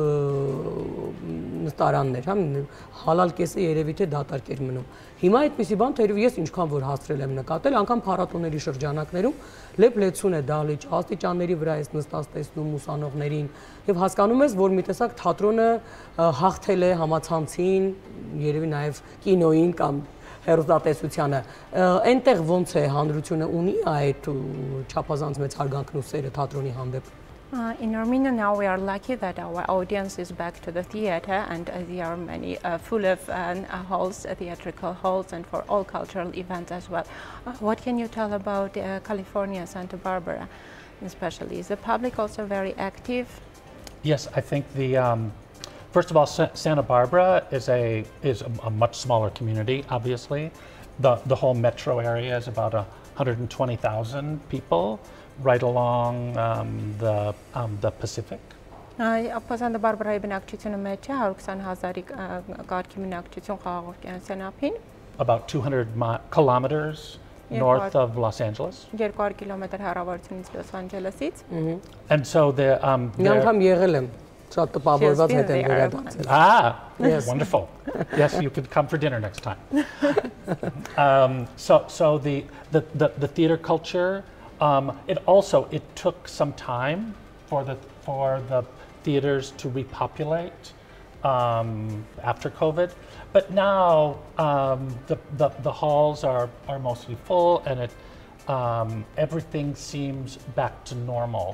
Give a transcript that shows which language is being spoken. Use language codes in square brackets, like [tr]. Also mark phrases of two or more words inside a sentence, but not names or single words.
[hy] նստարաններ, հա, հալալ կեսը երևի թե դատարկ էր մնում։ Հիմա այդպիսի բան թերև ես ինչքան որ հասցրել եմ նկատել, անգամ փառատոների շրջանակներում լեփ-լեցուն է դահլիճ, աստիճանների վրա ես նստած տեսնում ուսանողներին եւ հասկանում ես, որ մի տեսակ թատրոնը հաղթել է համացանցին, երևի նաեւ կինոյին կամ հեռուստատեսությանը։ Այնտեղ ոնց է հանրությունը ունի այդ չափազանց մեծ հարգանքն ու սերը թատրոնի հանդեպ։ [en] In Armenia now we are lucky that our audience is back to the theater and there are many full of halls, theatrical halls and for all cultural events as well. What can you tell about California, Santa Barbara especially? Is the public also very active? Yes, I think first of all, Santa Barbara is a much smaller community, obviously. The whole metro area is about 120,000 people. Right along the Pacific. [hy] Սանտա Բարբարայի բնակչությունը մեծ է 120,000-ի կարգի բնակչություն խաղաղ օվկիանոսյանափին. [en] About 200 kilometers north of Los Angeles. [hy] 200 կիլոմետր հեռավորությունից Լոս Անջելեսից. [en] And so [hy] Անգամ եղել եմ շատ տպավորված հետ եմ վերադարձել. [en] Yes. Wonderful. Yes, you could come for dinner next time. So the theater culture. It took some time for the theaters to repopulate after COVID, but now the halls are mostly full, and everything seems back to normal.